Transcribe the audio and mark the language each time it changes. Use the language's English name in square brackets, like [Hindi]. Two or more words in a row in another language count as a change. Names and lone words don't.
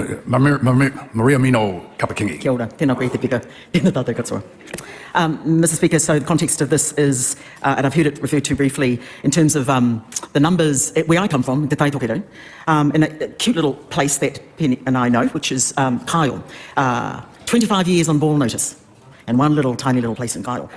[Māori] Mariameno Kapi-Kingi. Kia ora, tēnā koe te pika, tēnā tātou katoa. [English] Mr. Speaker, so the context of this is, and I've heard it referred to briefly, in terms of the numbers where I come from, Te Taitokero, in a cute little place that Penny and I know, which is Kyle. 25 years on boil notice, and one tiny little place in Kyle.